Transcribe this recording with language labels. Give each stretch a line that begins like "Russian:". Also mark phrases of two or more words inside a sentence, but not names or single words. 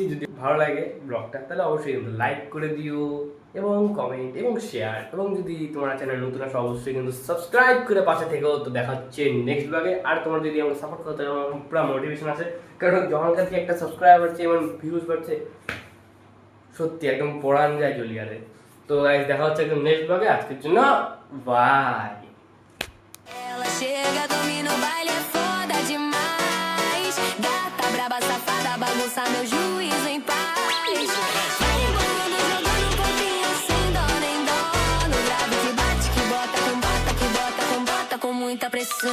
Bangla: যদি ভালো লাগে ব্লগটা তাহলে অবশ্যই কিন্তু লাইক করে দিও, এবং কমেন্ট এবং শেয়ার, এবং যদি তোমার চ্যানেল নতুন আসো অবশ্যই কিন্তু সাবস্ক্রাইব করে পাশে থেকেও। তো দেখা হচ্ছে
English: next vlog.
Bangla: আর তোমার যদি আমাকে সাপোর্ট করতে আমার পুরো মোটিভেশন আছে, কারণ যখন কাছে একটা সাবস্ক্রাইব হচ্ছে এবং ভিউজ বাড়ছে, সত্যি একদম পড়ান যায় জলিয়ারে। তো গাইস দেখা হচ্ছে একদম
English: next vlog.
Bangla: আজকের জন্য বাই।
Portuguese: Ela chega, domina o baile, é foda demais. Gata braba, safada, bagunça meu juízo em paz. Vai embolando, jogando um pouquinho sem dó nem dó. No grave que bate, que bota, com bota, com muita pressão.